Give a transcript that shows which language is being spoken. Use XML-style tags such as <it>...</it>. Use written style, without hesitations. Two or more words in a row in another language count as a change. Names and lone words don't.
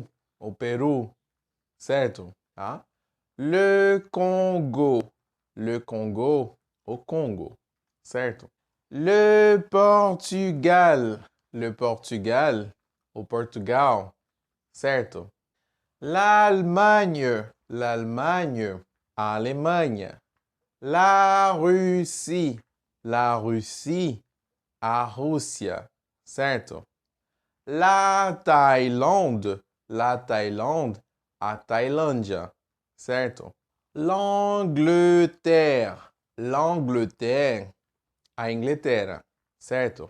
<pt>O Peru. Certo? Tá?</pt> <fr>Le Congo. Le Congo.</fr> <pt>O Congo. Certo?</pt> <fr>Le Portugal. Le Portugal.</fr> <pt>O Portugal. Certo?</pt> <fr>L'Allemagne. L'Allemagne.</fr> <pt>A Alemanha.</pt> <fr>La Russie. La Russie.</fr> <pt>A Rússia. Certo?</pt> <fr>La Thaïlande. La Thaïlande.</fr> <pt>A Tailândia. Certo?</pt> <fr>L'Angleterre. L'Angleterre.</fr> <pt>A Inglaterra. Certo?</pt>